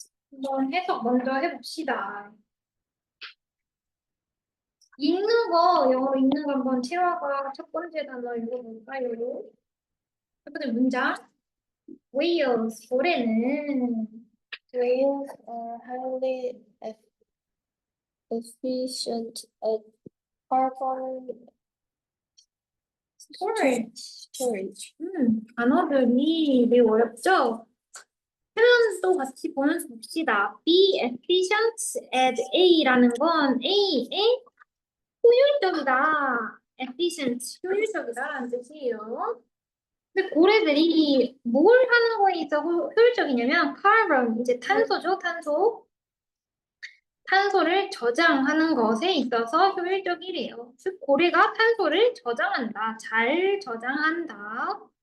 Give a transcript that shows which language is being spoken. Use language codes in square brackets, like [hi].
[ko] 한번 해석 먼저 해봅시다. 읽는 거, 영어로 읽는 거 한번 채화가 첫 번째 단어 읽어볼까요? 첫 번째 문장. Whales, 고래는 [en] Whales are highly efficient at carbon storage. [ko] 단어들이 매우 어렵죠? 표현도 같이 보면서 봅시다. [en] Be efficient at A [ko] 라는 건 A의 효율적이다. efficient, 효율적이다라는 뜻이에요. 근데 고래들이 뭘 하는 거에 있어 효율적이냐면 carbon, 이제 탄소죠, 탄소. 탄소를 저장하는 것에 있어서 효율적이래요. 즉, 고래가 탄소를 저장한다. 잘 저장한다.